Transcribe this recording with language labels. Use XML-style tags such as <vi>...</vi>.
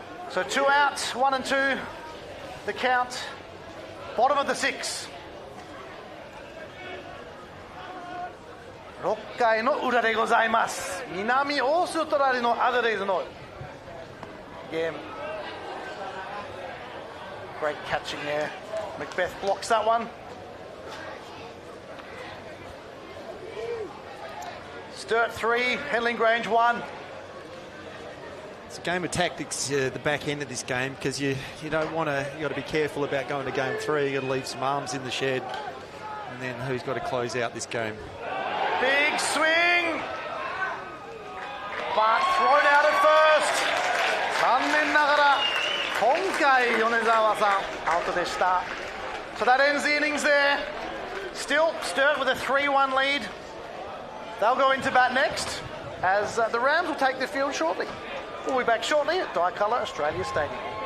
<en>So 2 out, 1 and 2. The count. Bottom of the 6.</en> <ja>6回の裏でございます。南オーストラリアのアデレードのゲーム。</ja> <en>Great catching there. Macbeth blocks that one. Sturt 3, Henley Grange 1. It's a game of tactics the back end of this game, because you don't want to. You got to be careful about going to game 3. You got to leave some arms in the shed, and then who's got to close out this game? Big swing, but thrown out at first.</en> <ja>残念ながら今回米沢さんアウトでした。</ja> <en>So that ends the innings there. Still Sturt with a 3-1 lead. They'll go into bat next, as the Rams will take the field shortly. We'll be back shortly at Dicolour Australia Stadium.</en>